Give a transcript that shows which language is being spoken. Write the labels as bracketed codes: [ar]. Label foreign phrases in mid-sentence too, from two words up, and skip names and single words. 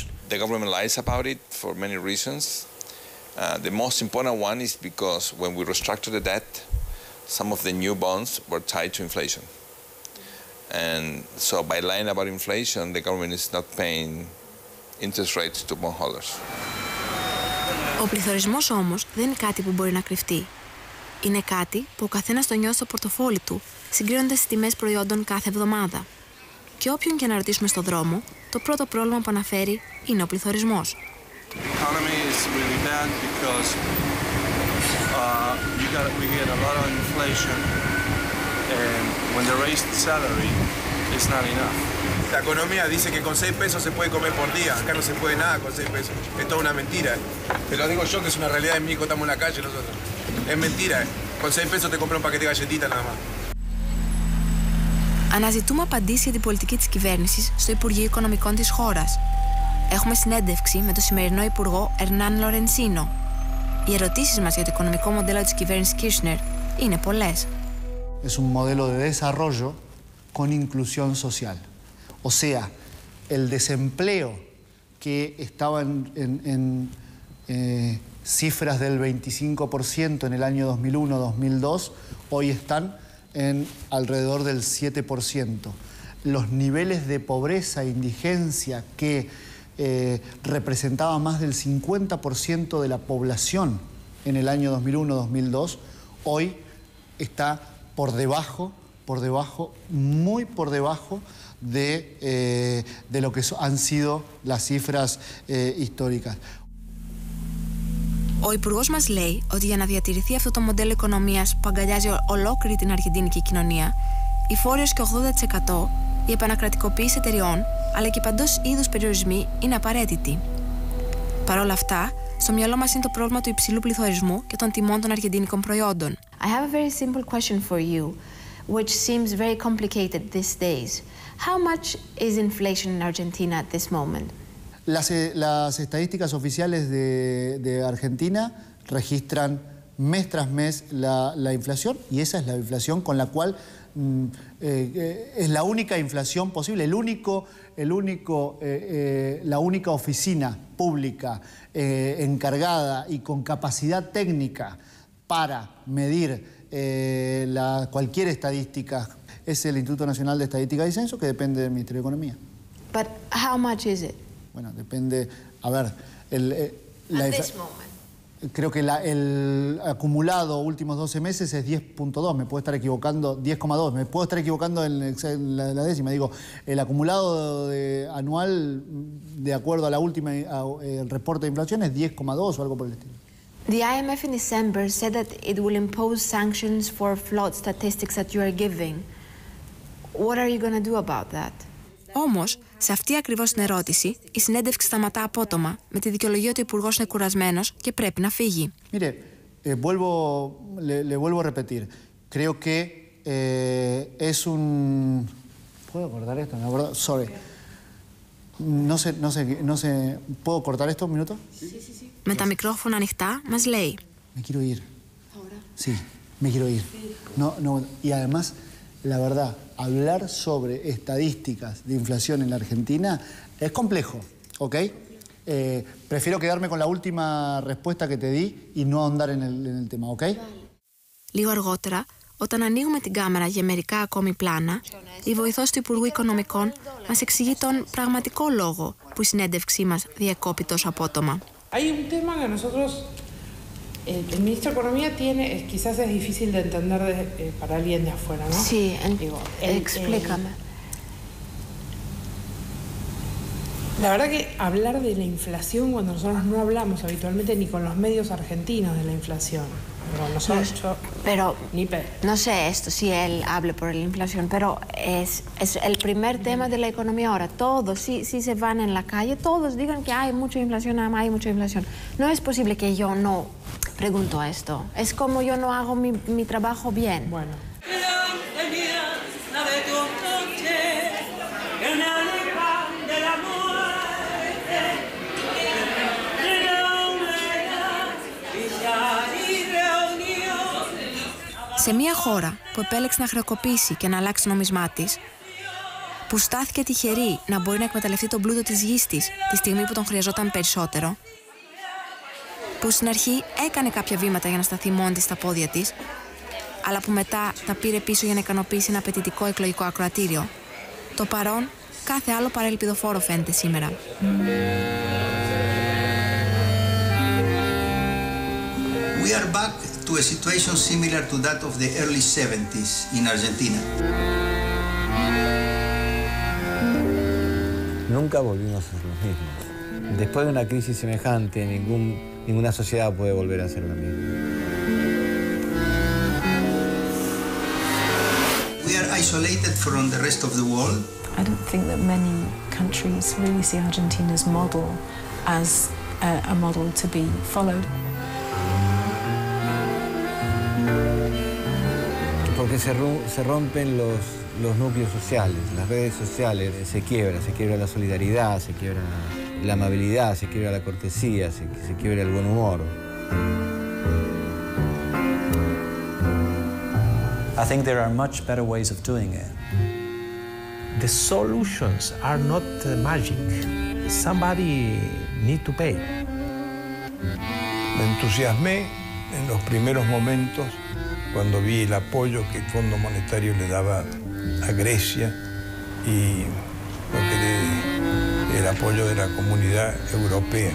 [en] The government lies about it for many reasons. The most important one is because when we restructured the debt, some of the new bonds were tied to inflation. And so by lying about inflation, the government is not paying interest rates to bondholders. [el] Ο πληθωρισμός όμως δεν είναι κάτι που μπορεί να κρυφτεί. Είναι κάτι που ο καθένας το νιώθει στο πορτοφόλι του, συγκρίνοντας τις τιμές προϊόντων κάθε εβδομάδα. Και όποιον και να ρωτήσουμε στον δρόμο, το πρώτο πρόβλημα που αναφέρει είναι ο πληθωρισμός. [es] La economía dice que con 6 pesos se puede comer por día. Acá no se puede nada con 6 pesos. Es toda una mentira. Te lo digo yo, que es una realidad en México, estamos en la calle nosotros. Es mentira. Con 6 pesos te compras un paquete de galletitas nada más. [el] Αναζητούμε απαντήσεις για την πολιτική της κυβέρνησης στο Υπουργείο Οικονομικών της χώρας. Έχουμε συνέντευξη με τον σημερινό υπουργό Ερνάν Λορενσίνο. Οι ερωτήσεις μας για το οικονομικό μοντέλο της κυβέρνησης Kirchner είναι πολλές. [es] Es un modelo de desarrollo con inclusión social. O sea, el desempleo que estaba en cifras del 25% en el año 2001-2002, hoy están en alrededor del 7%. Los niveles de pobreza e indigencia que representaba más del 50% de la población en el año 2001-2002, hoy está por debajo, muy por debajo de lo que han sido las cifras históricas. [el] Ο υπουργός μας λέει ότι για να διατηρηθεί αυτό το μοντέλο οικονομίας που αγκαλιάζει ολόκληρη την αργεντινική κοινωνία, οι φόροι έως και 80% η επανακρατικοποίηση εταιριών, αλλά και παντός είδους περιορισμοί είναι απαραίτητοι. Παρ' όλα αυτά, στο μυαλό μας είναι το πρόβλημα του υψηλού πληθωρισμού και των τιμών των αργεντινικών προϊόντων. [en] I have a very simple question for you, which seems very complicated these days. How much is inflation in Argentina at this moment? [es] Las estadísticas oficiales de Argentina registran mes tras mes la inflación, y esa es la inflación con la cual es la única inflación posible, la única oficina pública encargada y con capacidad técnica para medir cualquier estadística es el Instituto Nacional de Estadística y Censo, que depende del Ministerio de Economía. [en] But how much is it? [es] Bueno, depende, a ver, [en] at this moment. [es] Creo que el acumulado últimos 12 meses es 10.2, me puedo estar equivocando, 10,2, me puedo estar equivocando en la décima. Digo, el acumulado anual, de acuerdo a la última el reporte de inflación, es 10,2 o algo por el estilo. [en] The IMF in December said that it will impose sanctions for flawed statistics that you are giving. What are you going to do about that? [el] Όμως, σε αυτή ακριβώς την ερώτηση, η συνέντευξη σταματά απότομα, με τη δικαιολογία ότι ο υπουργός είναι κουρασμένος και πρέπει να φύγει. [es] Mire, le vuelvo a repetir. Creo que es un... ¿Puedo cortar esto? No, perdón, sorry. No sé, ¿puedo cortar esto un minuto? Sí. [el] Με τα μικρόφωνα ανοιχτά, μας λέει. [es] Me quiero ir. ¿Ahora? Sí, me quiero ir. No, y además, la verdad, hablar sobre estadísticas de inflación en la Argentina es complejo, ¿ok? Prefiero quedarme con la última respuesta que te di y no ahondar en el tema, ¿ok? [el] Λίγο αργότερα, όταν ανοίγουμε την κάμερα για μερικά ακόμη πλάνα, η βοηθός του Υπουργού Οικονομικών μας εξηγεί τον πραγματικό λόγο που η συνέντευξή μας διακόπη τόσο απότομα. [es] Hay un tema que nosotros, el ministro de Economía tiene, quizás es difícil de entender para alguien de afuera, ¿no? Sí, explícame. La verdad que hablar de la inflación cuando nosotros no hablamos habitualmente ni con los medios argentinos de la inflación. Pero no sé esto, si él hable por la inflación, pero es el primer tema de la economía ahora. Todos, si se van en la calle, todos digan que hay mucha inflación, hay mucha inflación. No es posible que yo no pregunto esto. Es como yo no hago mi trabajo bien. Bueno. [el] Σε μια χώρα που επέλεξε να χρεοκοπήσει και να αλλάξει το νόμισμά της, που στάθηκε τυχερή να μπορεί να εκμεταλλευτεί τον πλούτο της γης της τη στιγμή που τον χρειαζόταν περισσότερο, που στην αρχή έκανε κάποια βήματα για να σταθεί μόνη της στα πόδια της, αλλά που μετά τα πήρε πίσω για να ικανοποιήσει ένα απαιτητικό εκλογικό ακροατήριο, το παρόν κάθε άλλο παρά ελπιδοφόρο φαίνεται σήμερα. [en] We are back to a situation similar to that of the early 70s in Argentina. [es] Nunca volvimos a ser los mismos. Después de una crisis semejante, ninguna sociedad puede volver a ser la misma. [en] We are isolated from the rest of the world. I don't think that many countries really see Argentina's model as a model to be followed. [es] Porque se rompen los núcleos sociales, las redes sociales, se quiebra la solidaridad, se quiebra la amabilidad, se quiebra la cortesía, se quiebra el buen humor. [en] I think there are much better ways of doing it. The solutions are not magic. Somebody need to pay. [es] Me entusiasmé en los primeros momentos cuando vi el apoyo que el Fondo Monetario le daba a Grecia y el apoyo de la comunidad europea.